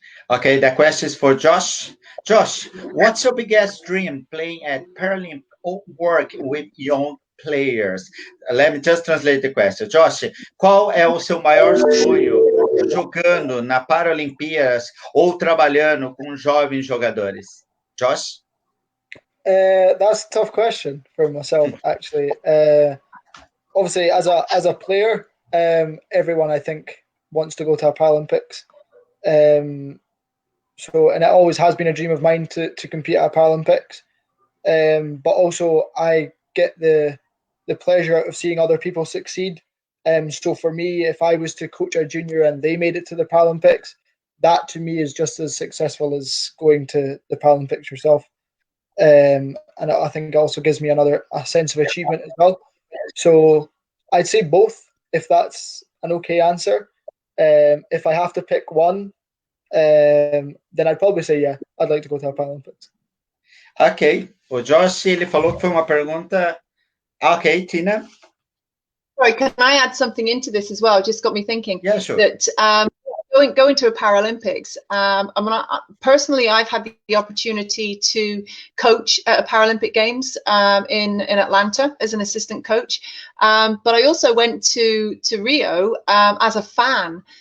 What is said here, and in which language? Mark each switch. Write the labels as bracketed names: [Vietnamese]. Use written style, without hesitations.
[English] Okay, the question is for Josh. Josh, what's your biggest dream playing at Paralympic or work with young players? Let me just translate the question. [Portuguese] Josh, qual é o seu maior sonho jogando na Paralimpíadas ou trabalhando com jovens jogadores? [English] Josh? That's a tough question for myself, actually. Obviously, as a player, everyone, I think, wants to go to a Paralympics. So, and it always has been a dream of mine to compete at a Paralympics. But also, I get the pleasure out of seeing other people succeed. So for me, if I was to coach a junior and they made it to the Paralympics, that to me is just as successful as going to the Paralympics yourself. And I think it also gives me a sense of achievement as well. So I'd say both, if that's an okay answer. If I have to pick one, then I'd probably say, yeah, I'd like to go to a Paralympics. Ok. [Portuguese] O Josh, ele falou que foi uma pergunta... [English] Ok, Tina? Sorry, can I add something into this as well? It just got me thinking. Yeah, sure. That going to a Paralympics, personally, I've had the opportunity to coach at a Paralympic Games in Atlanta as an assistant coach, but I also went to Rio as a fan.